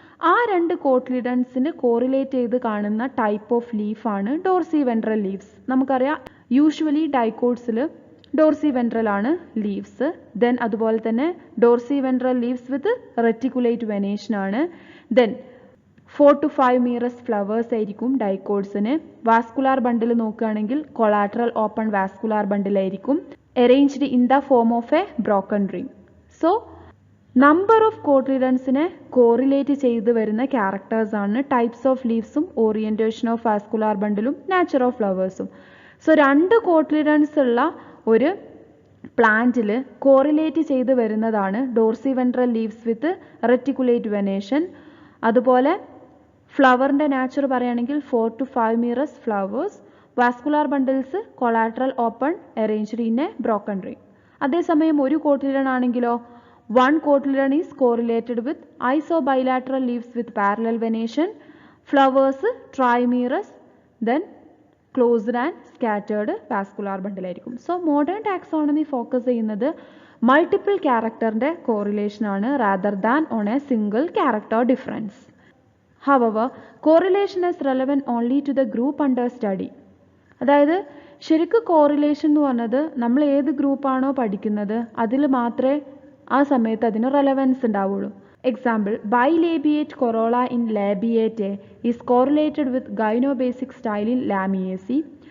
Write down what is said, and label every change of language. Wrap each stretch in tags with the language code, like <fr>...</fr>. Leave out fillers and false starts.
<ml>ആ 2 കോട്ടിലിഡൻസിന് കോറിലേറ്റ് ചെയ്ത് കാണുന്ന type of ലീഫാണ് Dorsey ventral leaves. നമുക്കറിയാം യൂഷ്വലി ഡൈക്കോട്സിൽ ഡോർസി വെൻട്രൽ ആണ് ലീവ്സ്. ദെൻ അതുപോലെ തന്നെ ഡോർസി വെൻട്രൽ ലീവ്സ് വിത്ത് റെറ്റിക്കുലേറ്റ് വെനേഷൻ ആണ്. ദെൻ 4 to 5 മീറസ് ഫ്ലവേഴ്സ് ആയിരിക്കും ഡൈക്കോട്സിന്. വാസ്കുലാർ ബണ്ടിൽ നോക്കുകയാണെങ്കിൽ collateral open vascular ബണ്ടിലായിരിക്കും,</ml> <en>arranged in the form of a broken ring. So, number of</en> <ml>കോട്ടിലിഡൻസിനെ correlate ചെയ്ത് വരുന്ന characters ആണ് types of ലീവ്സും orientation of vascular ബണ്ടിലും nature of ഫ്ലവേഴ്സും. So 2 cotyledons ഉള്ള ഒരു പ്ലാന്റിൽ correlate ചെയ്ത് വരുന്നതാണ് ഡോർസി വെൻട്രൽ ലീവ്സ് വിത്ത് റെറ്റിക്കുലേറ്റ് വെനേഷൻ. അതുപോലെ ഫ്ലവറിൻ്റെ നാച്ചർ പറയുകയാണെങ്കിൽ 4 to 5 മീറസ് flowers, vascular bundles collateral open,</ml> <en>Arranged in a broken ring.</en> <ml>അതേസമയം ഒരു കോട്ടിലിഡൻ ആണെങ്കിലോ</ml> <en>1 cotyledon is correlated with isobilateral leaves with parallel venation,</en> <ml>flowers ട്രൈമീറസ്, then closed and scattered vascular ബണ്ടിലായിരിക്കും. So modern taxonomy focus ചെയ്യുന്നത് multiple ക്യാരക്ടറിൻ്റെ കോറിലേഷനാണ്</ml> <en>Rather than on a single character difference. However, correlation is relevant only to the group under study.</en> <ml>അതായത് ശരിക്കും correlation എന്ന് പറഞ്ഞത് നമ്മൾ ഏത് ഗ്രൂപ്പാണോ പഠിക്കുന്നത് അതിൽ മാത്രമേ ആ സമയത്ത് അതിന് റെലവൻസ് ഉണ്ടാവുള്ളൂ.</ml> <en>Example, bilabiate corolla in labiate is correlated with gynobasic style in lamiaceae.</en>